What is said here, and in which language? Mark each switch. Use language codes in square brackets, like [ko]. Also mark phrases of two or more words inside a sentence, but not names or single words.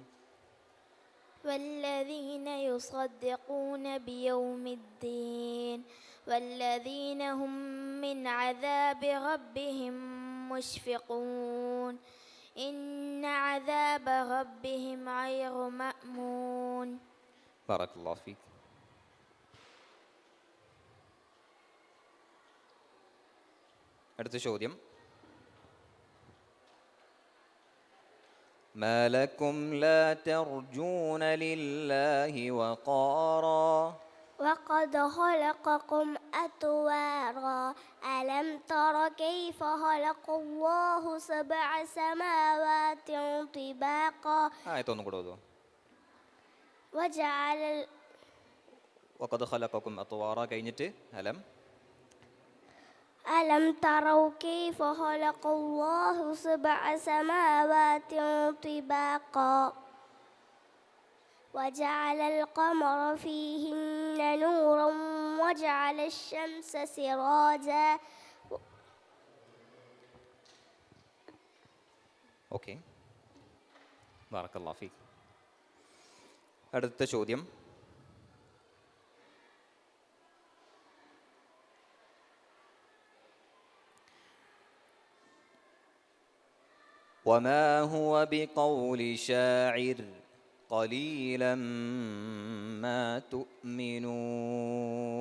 [ar] والذين يصدقون بيوم الدين والذين هم من عذاب ربهم مشفقون إن عذاب ربهم غير مأمون. بارك الله فيك. [ml] അടുത്ത ചോദ്യം. [ar] ما لكم لا ترجون لله وقارا. وقد خلقكم أطوارا ألم تر كيف خلق الله 7 سماوات طباقا [ml] ആയത്തൊന്നും കൂടെ ഓതോ. [ar] وجعل وقد خلقكم أطوارا കഴിഞ്ഞിട്ട് ألم تروا كيف خلق الله 7 سماوات طباقا وجعل القمر فيهن نورا وجعل الشمس سراجا. [ml] ഓക്കെ, [ar] بارك الله فيك. [ml] അടുത്ത ചോദ്യം. [ar] وما هو بقول شاعر قليلا ما تؤمنون.